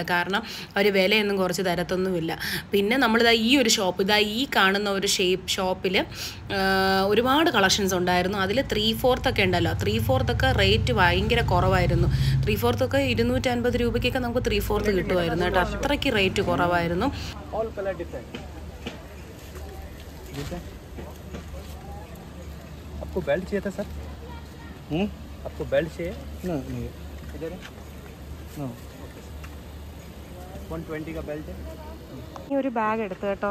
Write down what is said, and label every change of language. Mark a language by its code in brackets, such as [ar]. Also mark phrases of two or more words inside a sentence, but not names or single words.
[ml] കാരണം അവർ വിലയൊന്നും കുറച്ച് തരത്തൊന്നുമില്ല. പിന്നെ നമ്മളിതാ ഈ ഒരു ഷോപ്പ്, ഇതാ ഈ കാണുന്ന ഒരു ഷോപ്പിൽ ഒരുപാട് കളക്ഷൻസ് ഉണ്ടായിരുന്നു. അതിൽ 3/4 ഒക്കെ ഉണ്ടല്ലോ, 3/4 ഒക്കെ റേറ്റ് ഭയങ്കര കുറവായിരുന്നു. 3/4 ഒക്കെ 250 രൂപയ്ക്കൊക്കെ നമുക്ക് 3/4 കിട്ടുമായിരുന്നു കേട്ടോ. അത്രയ്ക്ക് റേറ്റ് കുറവായിരുന്നു. [hi] आपको बेल्ट चाहिए था सर? आपको बेल्ट चाहिए? नहीं इधर है 120 का बेल्ट है. [ml] ഈ ഒരു ബാഗ് എടുത്തു കേട്ടോ.